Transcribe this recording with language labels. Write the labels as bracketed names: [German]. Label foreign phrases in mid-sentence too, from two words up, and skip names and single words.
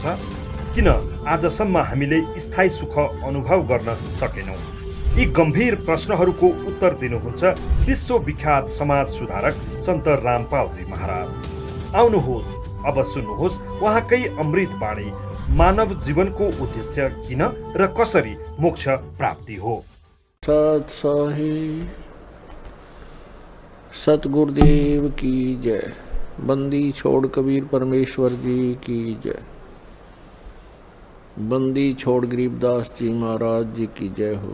[Nepali] किन आजसम्म हामीले स्थायी सुख अनुभव गर्न सकेनौँ? यी गम्भीर प्रश्नहरूको उत्तर दिनुहुन्छ विश्वविख्यात समाज सुधारक सन्त रामपालजी महाराज। आउनुहोस्, अब सुन्नुहोस् उहाँकै अमृत वाणी। मानव जीवनको उद्देश्य किन र कसरी मोक्ष प्राप्ति हो? [Hindi] सत साहिब। सतगुरुदेव की जय। बंदी छोड़ कबीर परमेश्वर जी की जय। बंदी छोड़ गरीबदास जी महाराज जी की जय हो।